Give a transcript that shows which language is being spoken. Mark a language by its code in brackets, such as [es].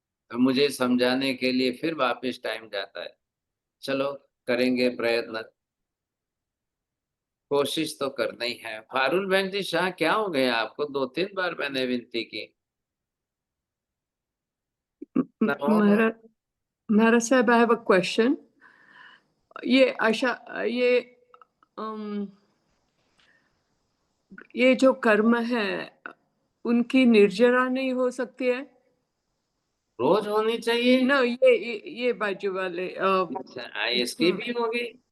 [hi] तो मुझे समझाने के लिए फिर वापस टाइम जाता है। चलो करेंगे प्रयत्न, कोशिश तो करना ही है। फारुल बहन जी शाह, क्या हो गया आपको? 2 3 बार मैंने विनती की। नमो [en] Mara Sahib, I have a question. [hi] ये आशा ये जो कर्म है उनकी निर्जरा नहीं हो सकती है? रोज होनी चाहिए। ना ये बाजू वाले अच्छा, इसकी भी होगी।